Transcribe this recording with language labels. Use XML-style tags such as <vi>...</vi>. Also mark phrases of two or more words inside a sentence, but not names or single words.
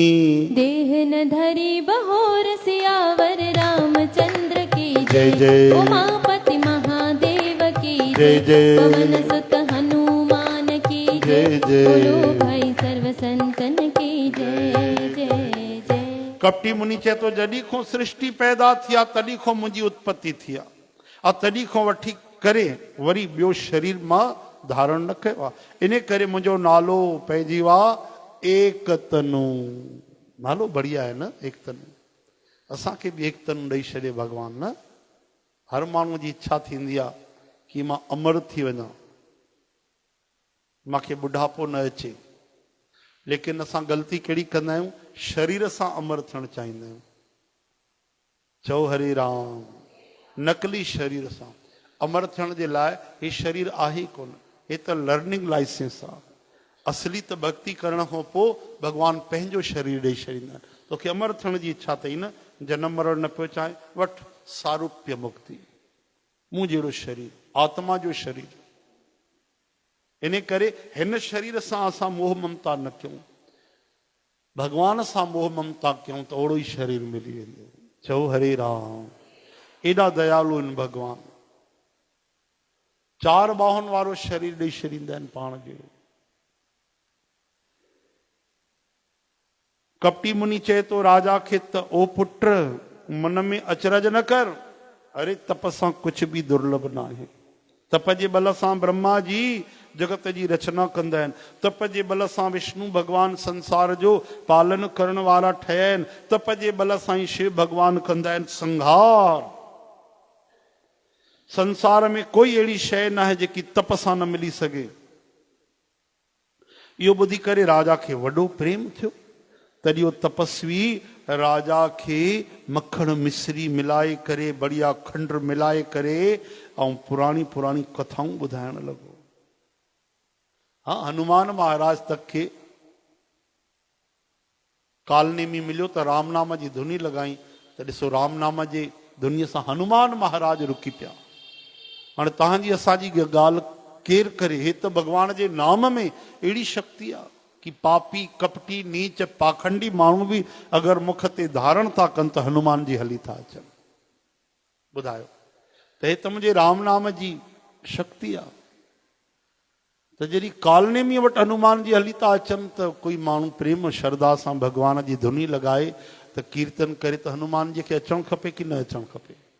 <hi>देह न धरी बहोर सियावर रामचंद्र की जय जय। उमापति महादेव की जय जय। पवन सुत हनुमान की जय जय। बोलो भाई सर्व संतन की जय जय जय।</hi> <sd>कपटी मुनि चए तो जॾहिं खां सृष्टि पैदा थी आहे तॾहिं खां मुंहिंजी उत्पत्ति थी आहे, तॾहिं खां वठी करे वरी ॿियो शरीर मां धारण न कयो आहे। इन करे मुंहिंजो नालो पइजी वियो आहे एक तनु। नालो बढ़िया आहे न, एक तनु। असांखे बि एक तनु ॾेई छॾे भॻवान न। हर माण्हू जी इच्छा थींदी आहे कि मां अमर थी वञा, मूंखे बुढ़ापो न अचे, लेकिन असां ग़लती कहिड़ी कंदा आहियूं, शरीर सां अमर थियणु चाहींदा आहियूं। चओ हरे राम। नकली शरीर सां अमर थियण जे लाइ हे शरीर आहे ई कोन, हे त</sd> <en>learning license</en> <sd>आहे। असली त भक्ति करण खां पोइ भॻवानु पंहिंजो शरीर ॾेई छॾींदा आहिनि। तोखे अमर थियण जी इच्छा अथई न, जनम मरण न पियो चाहे, वठि सारूप्य मुक्ति, मूं जहिड़ो शरीर, आत्मा जो शरीर। इन करे हिन शरीर सां असां मोह ममता न कयूं, भगवान सां मोह ममता कयूं त ओड़ो ई शरीर मिली वेंदो। चओ हरे राम। एॾा दयालु आहिनि भगवान, चार बाहुनि वारो शरीर ॾेई छॾींदा आहिनि पाण जहिड़ो। कपटी मुनि चए तो राजा खे त ओ पुट मन में अचरज न कर, अरे तप सां कुछ बि दुर्लभ न आहे। तप जे बल सां ब्रह्मा जी जगत जी रचना कंदा आहिनि, तप जे बल सां विष्णु भगवान संसार जो पालन करण वारा ठहिया आहिनि, तप जे बल सां ई शिव भगवान कंदा आहिनि संहार। संसार में कोई अहिड़ी शइ न आहे जेकी तप सां न मिली सघे। इहो ॿुधी करे राजा खे वॾो प्रेम थियो। तॾहिं उहो तपस्वी राजा खे मखण मिश्री मिलाए करे, बढ़िया खंड मिलाए करे ऐं पुराणी पुराणी कथाऊं ॿुधाइण लॻो। हाँ, हनुमान महाराज तक के कालनेमी मिलियो त राम नाम जी धुनी लॻाई त ॾिसो राम नाम जे धुनीअ सां हनुमान महाराज रुकी पिया। हाणे तव्हांजी असांजी ॻाल्हि केरु करे, हे त भॻवान जे नाम में अहिड़ी शक्ति आहे कि पापी कपटी नीच पाखंडी माण्हू बि अगरि मुख ते धारण था कनि त हनुमान जी हली था अचनि। ॿुधायो त हे त मुंहिंजे राम नाम जी शक्ति आहे। त जॾहिं कालनेमीअ वटि हनुमान जी हली था अचनि त कोई माण्हू प्रेम श्रद्धा सां भॻवान जी धुनी लॻाए त कीर्तन करे त हनुमान जी खे अचणु खपे कि न अचणु खपे।</sd>